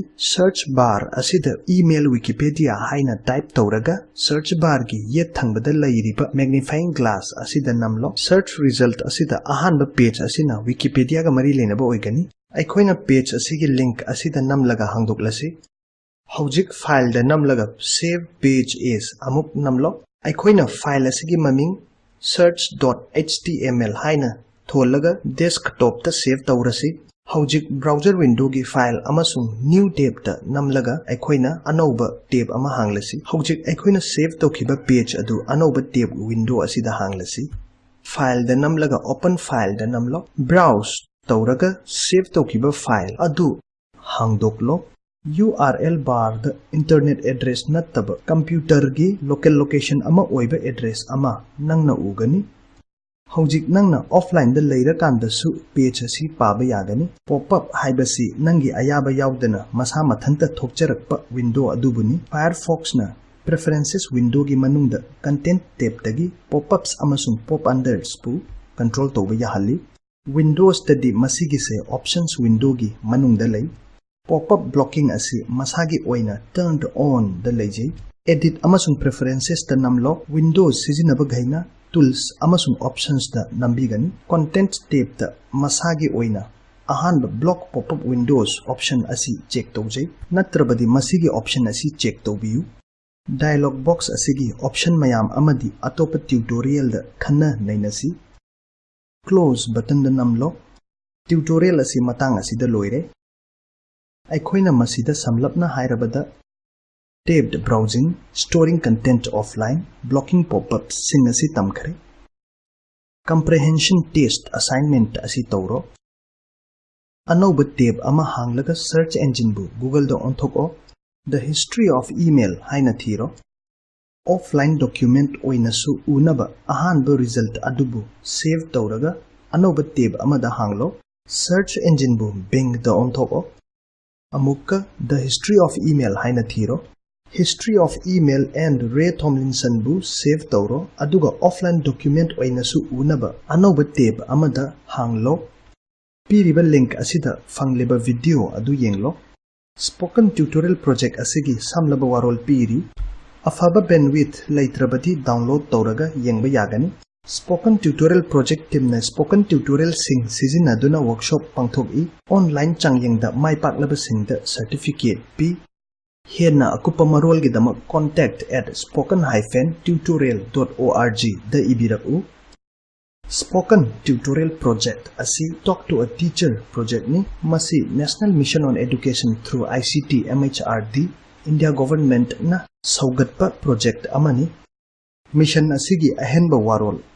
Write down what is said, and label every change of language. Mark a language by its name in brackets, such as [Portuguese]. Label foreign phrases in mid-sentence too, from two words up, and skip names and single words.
[English] Search bar [Manipuri] asida email Wikipedia haina type tawraga [English] search bar [Manipuri] gi yet thangbada leiriba [English] magnifying glass [Manipuri] asida namlo. [English] Search result [Manipuri] asida ahanba page asina Wikipedia ga mari lenaba oigani. Aikoina page asigi link asida namlaga hangdoklasi. Haujik file da namlaga [English] save page as [Manipuri] amuk namlo. Aikoina file asigi maming search.html haina tholaga desktop ta save tawrasi. Haujik [English] browser window [Manipuri] gi file amasung [English] new tab [Manipuri] ta namlaga aikoina anoba tab ama hanglasi. Haujik aikoina save tawkiba page adu anoba [English] tab window [Manipuri] asida hanglasi. File da namlaga [English] open file [Manipuri] da namlo. Browse tawraga save tawkiba file adu hangdoklo. [English] URL bar the internet address [Manipuri] nattaba computer gi [English] local location [Manipuri] ama oiba address ama nangna ugani. Haujik nangna offline da leira kanda su page asi paba yagani. Pop-up haibasi nangi ayaba yaudana masa mathanta thokcharakpa window adubuni. Firefox na [English] preferences window [Manipuri] gi manungda [English] content tab [Manipuri] tagi pop-ups amasung pop-unders pu control tawba yahalli. Windows tadi masigi se [English] options window [Manipuri] gi manungda lei. [English] Pop-up blocking [Manipuri] asi masagi oina [English] turned on [Manipuri] da leijai. Edit amasung preferences da namlo. Windows sijinaba gaina tools amasung options da nambigani. [English] Content tab [Manipuri] da masagi oina ahanba [English] block pop-up windows option [Manipuri] asi check tawjai. Natrabadi masigi option asi check tawbiyu. [English] Dialog box [Manipuri] asigi option mayam amadi atopa tutorial da khanna nainasi. [English] Close button [Manipuri] da namlo. Tutorial asi matang asi da loire. Aikoina masida samlapna hairabada [English] tabbed browsing, storing content offline, blocking pop-ups [Manipuri] sing asi tamkhare. [English] Comprehension test assignment [Manipuri] asi tawro. Anoba tab ama hanglaga [English] search engine [Manipuri] bu Google da onthoko. [English] The history of email [Manipuri] haina thiro. [English] Offline document [Manipuri] oinasu unaba ahanba result adubu save tawraga anoba tab amada hanglo. [English] Search engine [Manipuri] bu Bing da onthoko. Amukka [English] the history of email [Manipuri] haina thiro. [English] History of email and Ray Tomlinson [Manipuri] bu save tawro aduga [English] offline document [Manipuri] oinasu unaba anoba tab amada hanglo. पीरिबा लिंक असिदा फंगलेबा वीडियो अदु येंगलो स्पोकन ट्यूटोरियल प्रोजेक्ट असिगी सामलबा वारोल पीरी अफाबा बैंडविड्थ लैत्रबदी डाउनलोड तौरगा येंगबा यागनी स्पोकन ट्यूटोरियल प्रोजेक्ट टीम ने स्पोकन ट्यूटोरियल सिंग सिजिनादुना वर्कशॉप पांगथोकई ऑनलाइन चांगयेंगदा माइपाकलबा सिंगदा सर्टिफिकेट पी हेना अकुपा मरोलगिदमक contact@spoken-tutorial.org द इबिरकु Spoken Tutorial Project asi Talk to a Teacher project ni masi National Mission on Education through ICT MHRD India government na saugatpa project amani mission asigi ahenba warol